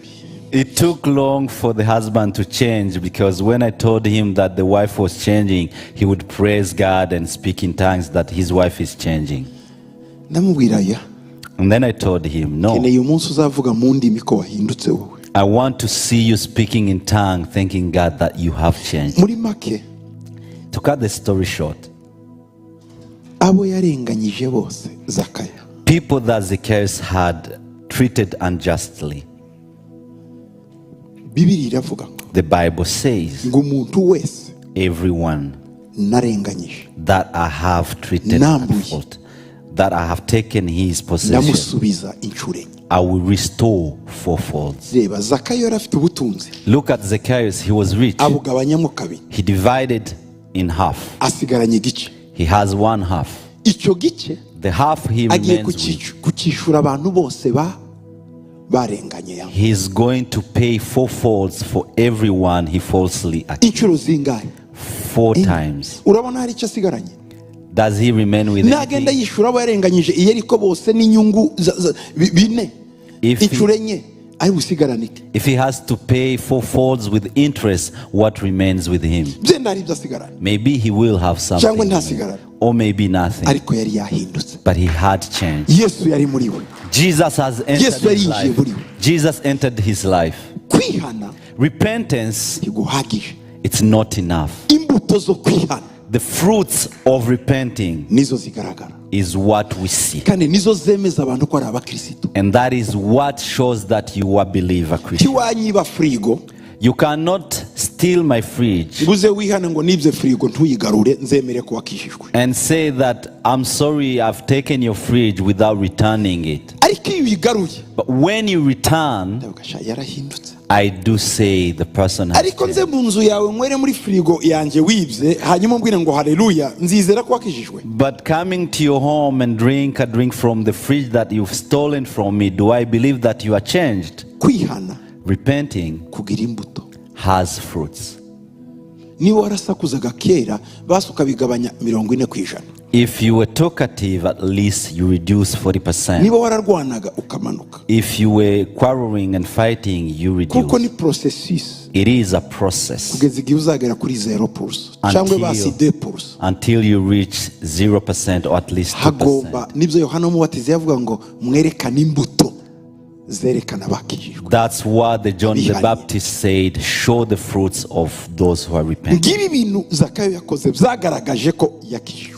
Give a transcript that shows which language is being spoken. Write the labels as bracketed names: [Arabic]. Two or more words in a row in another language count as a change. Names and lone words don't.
[English] It took long for the husband to change because when I told him that the wife was changing, he would praise God and speak in tongues that his wife is changing. [Kinyarwanda] Ndamubwira ya. [English] And then I told him, no, [Kinyarwanda] keneye umunsi uzavuga mu ndimi ko wahindutse wowe. [English] I want to see you speaking in tongue, thanking God that you have changed. [Kinyarwanda] Muri make [English] To cut the story short, [Kinyarwanda] abo yarenganyije bose Zakaya. [English] people that Zacchaeus had treated unjustly, [Kinyarwanda] Bibiri iravuga ngo [English] the Bible says, [Kinyarwanda] ngo umuntu wese [English] everyone [Kinyarwanda] narenganyije [English] that I have treated [Kinyarwanda] Nambuye. [English] at fault, that I have taken his possession, [Kinyarwanda] ndamusubiza inshuro enye. [English] I will restore fourfold. [Kinyarwanda] Reba Zakaya yari afite ubutunzi [English] Look at Zacchaeus, he was rich. [Kinyarwanda] abugabanyamo kabiri [English] He divided in half. [Kinyarwanda] asigaranye igice. [English] He has one half. [Kinyarwanda] Icyo gice [English] The half he [Kinyarwanda] agiye [English] remains with, [Kinyarwanda] kucyishura abantu bose barenganye yawe. [English] he's going to pay fourfolds for everyone he falsely accused. [Kinyarwanda] Inshuro zingahe? [English] 4 times. [Kinyarwanda] Urabona hari icyo asigaranye. [English] Does he remain with [Kinyarwanda] Nagenda [English] anything? [Kinyarwanda] yishura abo yarenganyije iyo ariko bose n'inyungu bine [English] If he- [Kinyarwanda] inshuro enye ari busigarane iki? [English] If he has to pay fourfolds with interest, what remains with him? [Kinyarwanda] Byenda hari ibyo asigaranye [English] Maybe he will have [Kinyarwanda] cyangwa [English] something, [Kinyarwanda] ntasigarane [English] or maybe nothing. [Kinyarwanda] ariko yari yahindutse. [English] But he had changed. [Kinyarwanda] Yesu yari muri we. [English] Jesus has entered [Kinyarwanda] Yesu [English] his [Kinyarwanda] yarinjiye [English] life. [Kinyarwanda] muri we. [English] Jesus entered his life. [Kinyarwanda] Kwihana [English] Repentance, [Kinyarwanda] ntiguhagije. [English] it's not enough. [Kinyarwanda] Imbuto zo kwihana [English] The fruits of repenting [Kinyarwanda] nizo zigaragara [English] is what we see. [Kinyarwanda] kandi nizo zemeza abantu ko ari abakristo. [English] And that is what shows that you are a believer Christian. [Kinyarwanda] Tiwanyiba frigo [English] You cannot steal my fridge [Kinyarwanda] nguze wihana ngo nibye frigo ntuyigarure nzemere ko wakishijwe. [English] and say that I'm sorry I've taken your fridge without returning it. [Kinyarwanda] Ariko iyo uyigaruye [English] But when you return, [Kinyarwanda] ndavuga sha yarahindutse. [English] I do say the person has [Kinyarwanda] ariko nze [English] changed. [Kinyarwanda] mu nzu yawe nywere muri firigo yanjye wibye hanyuma umbwire ngo haleluya nzizera ko wakijijwe. [English] But coming to your home and drink a drink from the fridge that you've stolen from me, do I believe that you are changed? [Kinyarwanda] Kwihana [English] Repenting [Kinyarwanda] kugira imbuto. [English] has fruits. [Kinyarwanda] Niba warasakuzaga kera basi ukabigabanya 40%. [English] If you were talkative, at least you reduce 40%. [Kinyarwanda] Niba wararwanaga ukamanuka. [English] If you were quarreling and fighting, you [Kinyarwanda] Kuko ni [English] reduce. [Kinyarwanda] processus [English] It is a process [Kinyarwanda] kugeza igihe uzagera kuri 0% cyangwa basi 2%. [English] until you reach 0% or at least 2%. [Kinyarwanda] Hagomba nibyo Yohana umubatizi yavuga ngo mwerekane imbuto zerekana bakijijwe. [English] That's what the John the Baptist said, show the fruits of those who are repenting. [Kinyarwanda] Ngibi bintu Zakayo yakoze byagaragaje ko yakijijwe.